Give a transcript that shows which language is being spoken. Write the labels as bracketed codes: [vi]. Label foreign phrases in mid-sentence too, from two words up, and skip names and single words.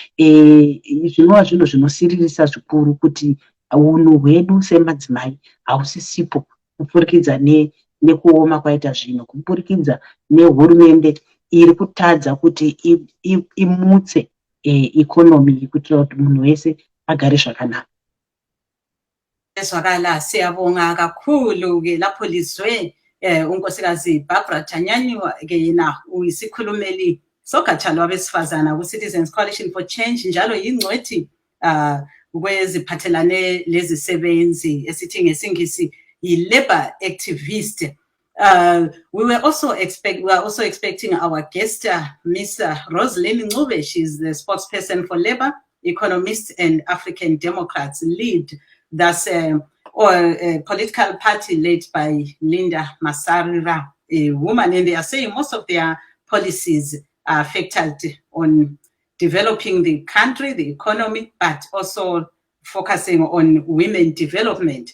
[sn] Zvinova zvinhu zvinosiririsa zvikuru kuti unhu hwedu semadzimai hausisipo kupfurikidza nekuoma kwaita zvino kuburikidza nehurumende iri kutadza kuti imutse economy kuitira kuti munhu wese agare zvakanaka. [nd] Ezwakala siyabonga kakhulu ke lapho lizwe unkosikazi Barbara Tanyanywa ke yena uyisikhulumeli sogatsha lwabesifazana ku-Citizens Coalition for Change njalo yingcwethi kweziphathelane lezisebenzi esithi ngesingisi yi- [en] labor activist. We were also expecting our guest, Ms. Rosalind Ncube. She's the spokesperson for Labour, Economists and African Democrats, LEAD. That's a political party led by Linda Masarira, a woman, and they are saying most of their policies are affected on developing the country, the economy, but also focusing on women development.